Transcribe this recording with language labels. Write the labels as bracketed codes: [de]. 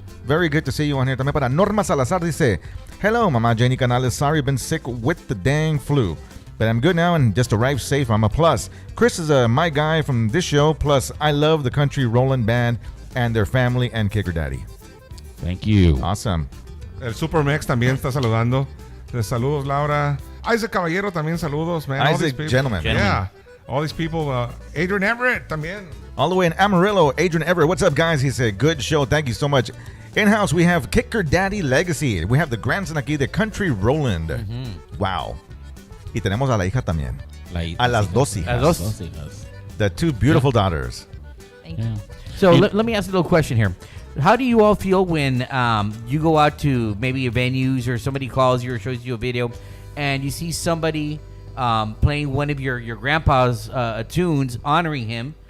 [en] Very good to see you on here. [es] También para Norma Salazar, dice, [en] hello, mama Janie Canales, sorry, been sick with the dang flu. But I'm good now and just arrived safe. I'm a plus. Chris is my guy from this show. Plus, I love the Country Rollin' Band and their family and Kikker Daddy. Thank you. Awesome. [es] El Supermex también está saludando. Saludos, Laura. Isaac Caballero también saludos, man. [en] All these Isaac, people. gentleman. Yeah. All these people. [es] Adrian Everett también. [en] All the way in Amarillo, Adrian Everett. What's up, guys? He said, good show. Thank you so much. In-house, we have Kikker Daddy Legacy. We have the grandson aquí, the Country Roland. [es] Wow. Y tenemos a la hija también. A las dos hijas. Las dos. [en] The two beautiful daughters. Thank you. Yeah. So let me ask a little question here. How do you all feel when you go out to maybe venues or somebody calls you or shows you a video and you see somebody playing one of your grandpa's tunes, honoring him?